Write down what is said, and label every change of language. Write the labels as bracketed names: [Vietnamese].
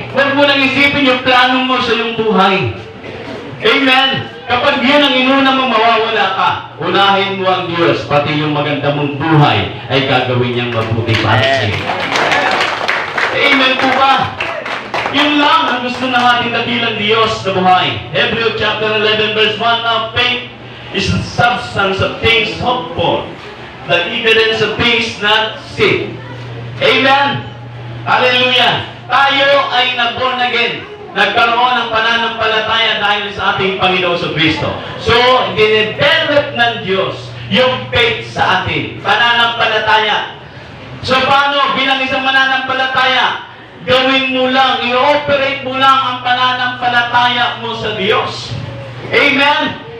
[Filipino] Huwag mo nang isipin yung plano mo sa iyong buhay. Amen. Kapag yun ang inuna mong mawawala ka, unahin mo ang Diyos, pati yung maganda mong buhay ay gagawin niyang mabuti para sa iyo. Amen po ba? Yun lang ang gusto ng ating dakilang Diyos na buhay. [English] Hebrews chapter 11 verse 1, now faith is the substance of things hoped for, the evidence of things not seen. Amen. Hallelujah. [Filipino] Tayo ay na-born again. nagkaroon ng pananampalataya dahil sa ating Panginoon sa Kristo. So, dinedevelop ng Diyos yung faith sa atin. Pananampalataya. So, paano bilang isang mananampalataya? Gawin mo lang, i-operate mo lang ang pananampalataya mo sa Diyos. Amen?